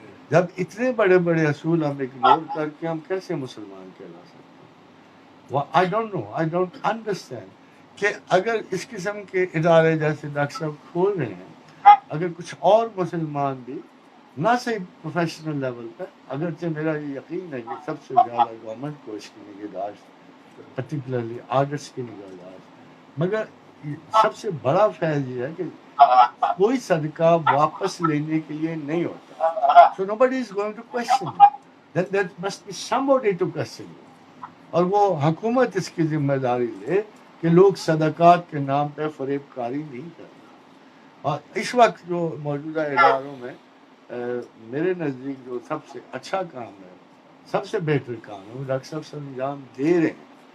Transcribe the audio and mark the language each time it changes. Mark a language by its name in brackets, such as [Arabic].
[Urdu] جب اتنے بڑے بڑے اصول ہم اگنور کر کے ہم کیسے مسلمان کہلا سکتے ہیں؟ I don't know, I don't understand کہ اگر اس قسم کے ادارے جیسے ڈاکٹر صاحب کھول رہے ہیں, اگر کچھ اور مسلمان بھی نہ صحیح پروفیشنل لیول پر, اگرچہ میرا یہ یقین ہے کہ سب سے زیادہ گورنمنٹ کو اس کی نگہداشت پرٹیکولرلی آرٹس کی نگہداشت, مگر سب سے بڑا فیض یہ ہے کہ کوئی صدقہ واپس لینے کے لیے نہیں ہوتا. [English] So nobody is going to question you. Then there must be somebody to question you. [Urdu] اور وہ حکومت اس کی ذمہ داری لے کہ لوگ صدقات کے نام پہ فریب کاری نہیں کریں. اور اس وقت جو موجودہ اداروں میں میرے نزدیک جو سب سے اچھا کام ہے, سب سے بہتر کام ہے, وہ ڈاکٹر صاحب سے انجام دے رہے ہیں.